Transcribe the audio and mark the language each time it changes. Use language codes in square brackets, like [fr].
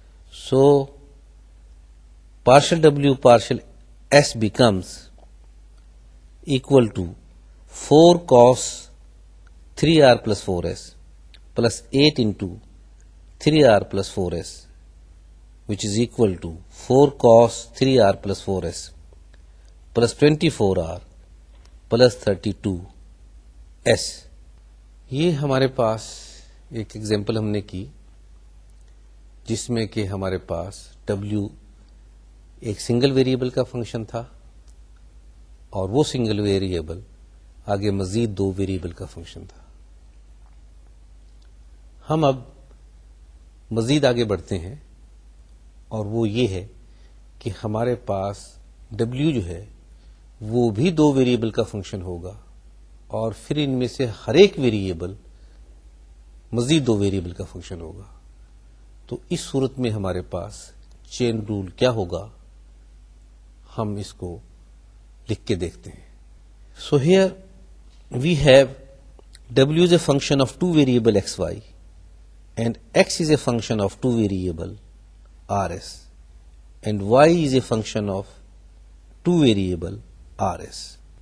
[en] So partial w partial s becomes equal to 4 cos 3r plus 4s plus 8 into 3r plus 4s, which is equal to 4 cos 3r plus 4s plus 24r plus 32s. [ur] یہ ہمارے پاس ایک example ہم نے کی جس میں کہ ہمارے پاس w ایک سنگل ویریبل کا فنکشن تھا اور وہ سنگل ویریبل آگے مزید 2 ویریبل کا فنکشن تھا. ہم اب مزید آگے بڑھتے ہیں اور وہ یہ ہے کہ ہمارے پاس w جو ہے وہ بھی 2 ویریبل کا فنکشن ہوگا اور پھر ان میں سے ہر ایک ویریبل مزید 2 ویریبل کا فنکشن ہوگا. تو اس صورت میں ہمارے پاس چین رول کیا ہوگا، ہم اس کو لکھ کے دیکھتے ہیں. [en] So here we have w is a function of 2 variable xy and x is a function of 2 variable rs and y is a function of 2 variable rs.